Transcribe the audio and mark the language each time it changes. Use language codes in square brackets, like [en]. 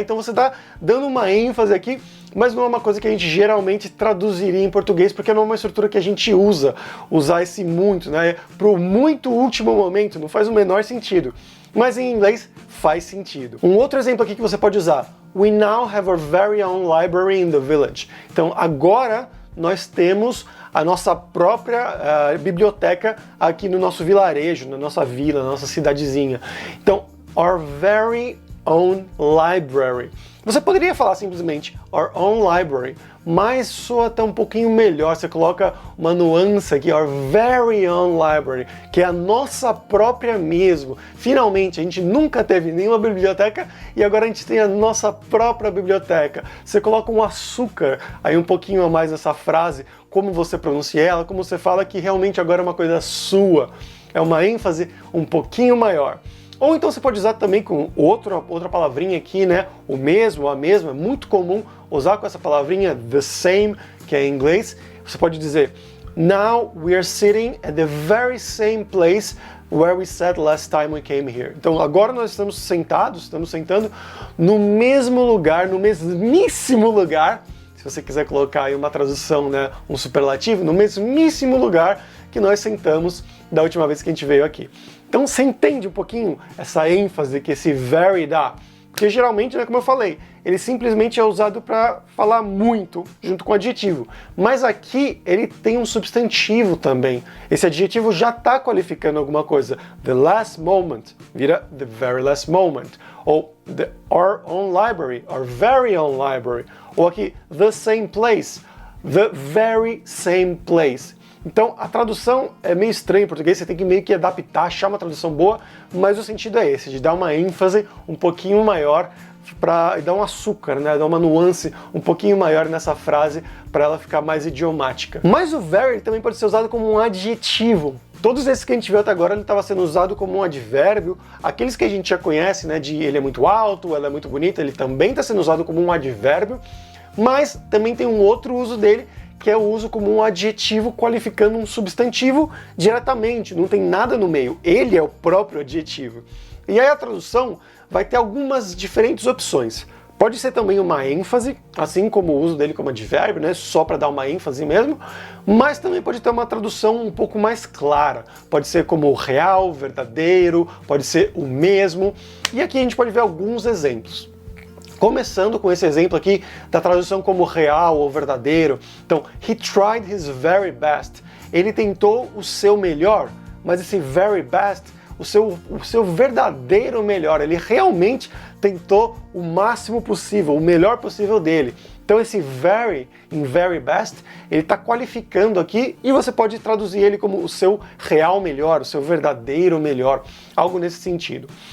[pt] Então você está dando uma ênfase aqui, mas não é uma coisa que a gente geralmente traduziria em português, porque não é uma estrutura que a gente usar esse muito, né? Pro muito último momento não faz o menor sentido. Mas em inglês faz sentido. Um outro exemplo aqui que você pode usar. [en] We now have our very own library in the village. [pt] Então agora nós temos a nossa própria biblioteca aqui no nosso vilarejo, na nossa vila, na nossa cidadezinha. [en] Então, our very own library. [pt] Você poderia falar simplesmente [en] our own library, [pt] mas soa até um pouquinho melhor. Você coloca uma nuance aqui, [en] our very own library, [pt] que é a nossa própria mesmo. Finalmente, a gente nunca teve nenhuma biblioteca e agora a gente tem a nossa própria biblioteca. Você coloca um açúcar aí um pouquinho a mais nessa frase, como você pronuncia ela, como você fala que realmente agora é uma coisa sua. É uma ênfase um pouquinho maior. Ou então você pode usar também com outra palavrinha aqui, né? O mesmo, a mesma, é muito comum usar com essa palavrinha [en] the same, [pt] que é em inglês. Você pode dizer, [en] now we are sitting at the very same place where we sat last time we came here. [pt] Então agora nós estamos sentando no mesmo lugar, no mesmíssimo lugar, se você quiser colocar aí uma tradução, né? Um superlativo, no mesmíssimo lugar que nós sentamos da última vez que a gente veio aqui. Então você entende um pouquinho essa ênfase que esse very dá? Porque geralmente, né, como eu falei, ele simplesmente é usado para falar muito junto com o adjetivo. Mas aqui ele tem um substantivo também. Esse adjetivo já está qualificando alguma coisa. [en] The last moment [pt] vira [en] the very last moment. [pt] Ou [en] our own library, our very own library. [pt] Ou aqui, [en] the same place, the very same place. [pt] Então a tradução é meio estranha em português, você tem que meio que adaptar, achar uma tradução boa, mas o sentido é esse, de dar uma ênfase um pouquinho maior, para dar um açúcar, né? Dar uma nuance um pouquinho maior nessa frase para ela ficar mais idiomática. Mas o very também pode ser usado como um adjetivo. Todos esses que a gente viu até agora, ele estava sendo usado como um advérbio. Aqueles que a gente já conhece, né, de ele é muito alto, ela é muito bonita, ele também está sendo usado como um advérbio, mas também tem um outro uso dele, que é o uso como um adjetivo qualificando um substantivo diretamente, não tem nada no meio, ele é o próprio adjetivo. E aí a tradução vai ter algumas diferentes opções. Pode ser também uma ênfase, assim como o uso dele como advérbio, né, só para dar uma ênfase mesmo, mas também pode ter uma tradução um pouco mais clara. Pode ser como real, verdadeiro, pode ser o mesmo, e aqui a gente pode ver alguns exemplos. Começando com esse exemplo aqui da tradução como real ou verdadeiro. [en] Então, he tried his very best. [pt] Ele tentou o seu melhor, mas esse [en] very best, [pt] o seu verdadeiro melhor, ele realmente tentou o máximo possível, o melhor possível dele. Então esse very, em [en] very best, [pt] ele está qualificando aqui e você pode traduzir ele como o seu real melhor, o seu verdadeiro melhor, algo nesse sentido.